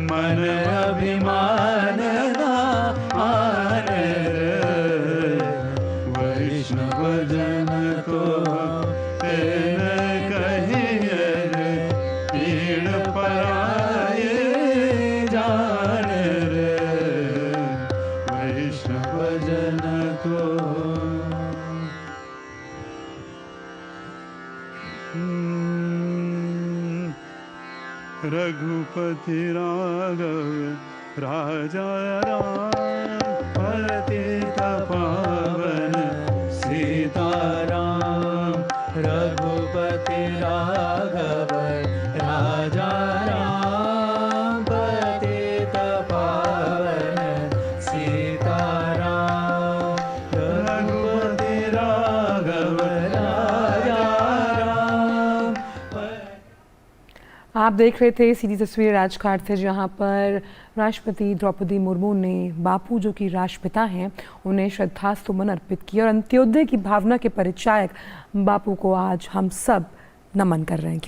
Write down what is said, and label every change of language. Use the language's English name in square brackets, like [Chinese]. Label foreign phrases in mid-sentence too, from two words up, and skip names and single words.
[Gujarati] મન અભિમાન ના આને રે વૈષ્ણવ જન કો તેન કહિએ રે પીડ પરાએ જાને રે વૈષ્ણવ જન કો [Hindi] रघुपति राघव राजा राम पतित पावन सीताराम रघुपति राघव राजा राम पतित पावन सीताराम रघुपति राघव राजा राम। आप देख रहे थे सीधी तस्वीर राजघाट से, जहां पर राष्ट्रपति द्रौपदी मुर्मू ने बापू जो कि राष्ट्रपिता हैं उन्हें श्रद्धासुमन अर्पित किया और अंत्योदय की भावना के परिचायक बापू को आज हम सब नमन कर रहे हैं।